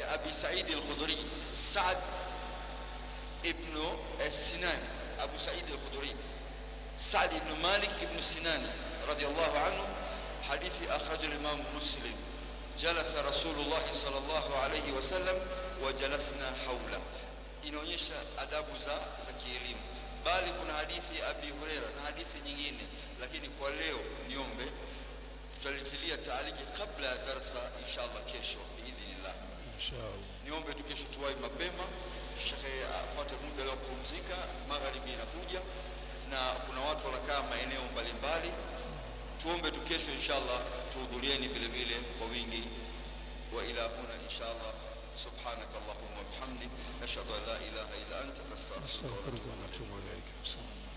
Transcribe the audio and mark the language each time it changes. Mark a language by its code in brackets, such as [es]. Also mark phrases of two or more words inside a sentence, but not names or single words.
[ar] أبي سعيد الخدري، سعد بن سنان، أبو سعيد الخدري، سعد بن مالك بن سنان رضي الله عنه، حديث أخرج الإمام مسلم. جلس رسول الله صلى الله عليه وسلم وجلسنا حوله. [sw] Inaonyesha adabu za kielimu. Bali kuna hadithi Abi Huraira na hadithi nyingine, lakini kwa leo niombe tutalitilia taaliki kabla ya darasa [ar] إن شاء الله [sw] kesho [ar] بإذن الله. إن شاء الله [sw] niombe tu kesho tuwai mapema, shekhe apate muda leo kupumzika, magharibi inakuja na kuna watu wanakaa maeneo mbalimbali. Tuombe tu kesho [ar] إن شاء الله [sw] tuhudhurieni vile vile kwa wingi. [ar] وإلى هنا إن شاء الله. سبحانك اللهم وبحمدك، نشهد أن لا إله إلا أنت، نستغفرك ونتوب إليك.